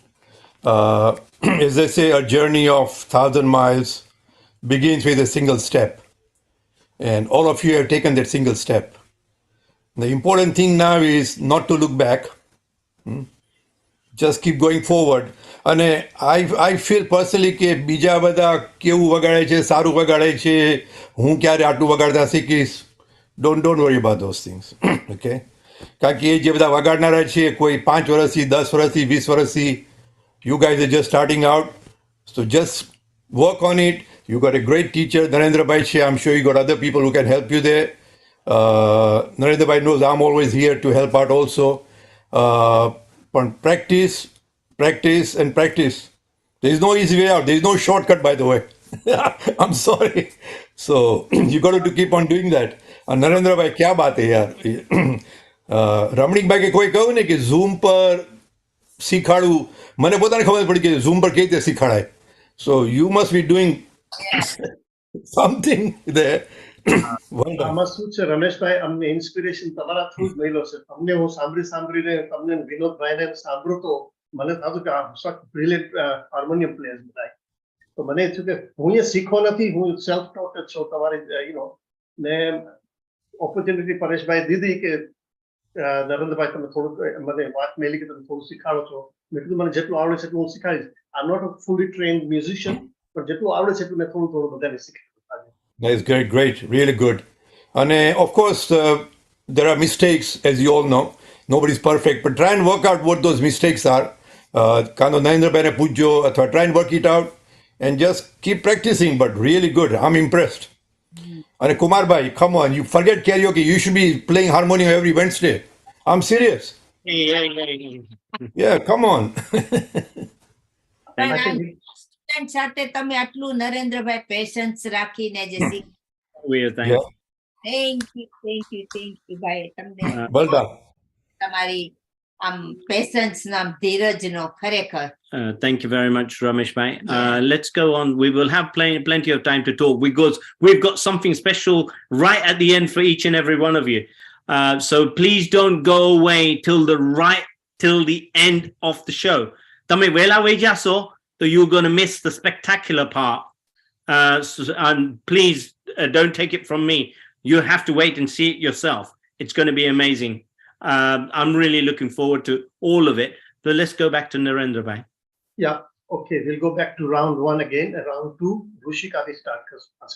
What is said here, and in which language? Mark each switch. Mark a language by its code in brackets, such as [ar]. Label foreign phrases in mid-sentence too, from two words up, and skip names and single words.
[en] As they say, a journey of 1,000 miles begins with a single step. And all of you have taken that single step. The important thing now is not to look back. Just keep going forward. And I feel personally [gu] કે બીજા બધા કેવું વગાડે છે, સારું વગાડે છે, હું ક્યારે આટલું વગાડતા શીખીશ. [en] Don't worry about those things. [gu] Okay? કારણ કે એ જે બધા વગાડનારા છે, કોઈ 5 વર્ષથી, 10 વર્ષથી, 20 વર્ષથી, [en] you guys are just starting out. So just work on it. You got a great teacher, Narendra Bhai. I'm sure you got other people who can help you there. Narendra Bhai knows I'm always here to help out also. But practice, and practice. There is no easy way out. There is no shortcut, by the way. I'm sorry. So you got to keep on doing that. [hi] And Narendra Bhai, क्या बात है यार. [gu] રમણીક ભાઈ કે કોઈ કહું ને કે ઝૂમ પર શીખાડવું, મને પોતાને ખબર પડી કે ઝૂમ પર કેવી રીતે શીખાડાય. [en] So you must be doing something there Well done. [gu] આમાં શું છે રમેશભાઈ, અમને ઇન્સ્પિરેશન તમારા થ્રુ જ મળ્યો છે. તમને હું સાંભળીને તમને વિનોદભાઈને સાંભળું તો મને થતું કે આ [en] brilliant harmonium players [gu] બધા. તો મને થયું કે હું એ શીખો નથી, હું [en] self taught [gu] જ છું તમારી ને ઓપોર્ચ્યુનિટી પરેશભાઈ દીધી કે નરેન્દ્રભાઈ તમે થોડુંક મને વાત મેલી કે તમે થોડું શીખાડો છો. મેં કીધું મને જેટલું આવડે છે એટલું હું શીખાડીશ. [en] I am not a fully trained musician, [gu] પણ જેટલું આવડે છે એટલું મેં થોડું બધાને શીખાડું. [en] That's great, great, really good. And of course, there are mistakes, as you all know. Nobody's perfect, but try and work out what those mistakes are. [gu] કાનો નરેન્દ્ર ભાઈ ને પૂછો, [en] try and work it out and just keep practicing, but really good. I'm impressed. And Kumar Bhai, come on, you forget karaoke. You should be playing harmonium every Wednesday. I'm serious. Yeah, come on. [gu] સ્ટુડન્ટ સાથે તમે આટલું નરેન્દ્રભાઈ પેશન્સ રાખીને જે [en] We are thankful. thank you [gu] ભાઈ તમને [en] Well done. [gu] તમારી આમ પેશન્સ નો આમ ધીરજ નો ખરેખર. [en] Thank you very much, Ramesh Bhai. Let's go on. We will have plenty of time to talk because we've got something special right at the end for each and every one of you. So please don't go away till the end of the show. [gu] તમે વહેલા જશો, [en] so you're going to miss the spectacular part. And please don't take it from me. You have to wait and see it yourself. It's going to be amazing. I'm really looking forward to all of it. So let's go back to Narendra Bhai. Yeah, okay, we'll go back to round one again. Round two, Rushika will start first.